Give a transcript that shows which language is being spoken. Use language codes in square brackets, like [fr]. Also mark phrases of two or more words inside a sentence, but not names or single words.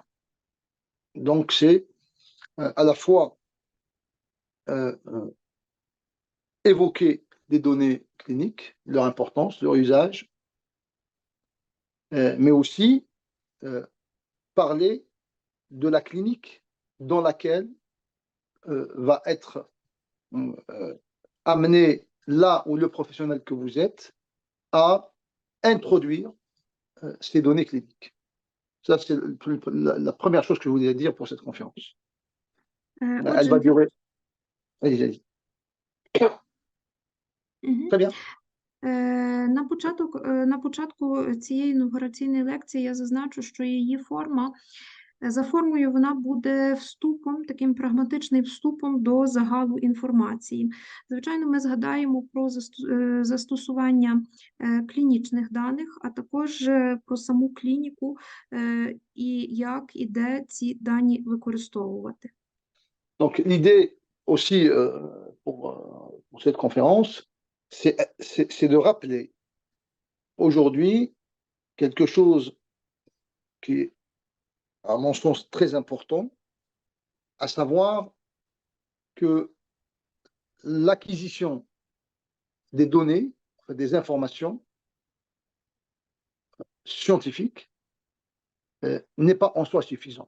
[fr] Donc, c'est à la fois évoquer des données cliniques, leur importance, leur usage, mais aussi parler de la clinique dans laquelle va être amené là où le professionnel que vous êtes à introduire ces données cliniques. Ça, c'est la première chose que je voulais dire pour cette conférence. Elle va durer. Allez. Très bien. [uk] На початку цієї інаугураційної лекції я зазначу, що її форма, за формою вона буде вступом, таким прагматичним вступом до загалу інформації. Звичайно, ми згадаємо про застосування клінічних даних, а також про саму клініку і як і де ці дані використовувати. [fr] Donc, l'idée aussi pour cette conférence, c'est de rappeler aujourd'hui quelque chose qui est, à mon sens, très important, à savoir que l'acquisition des données, des informations scientifiques n'est pas en soi suffisant.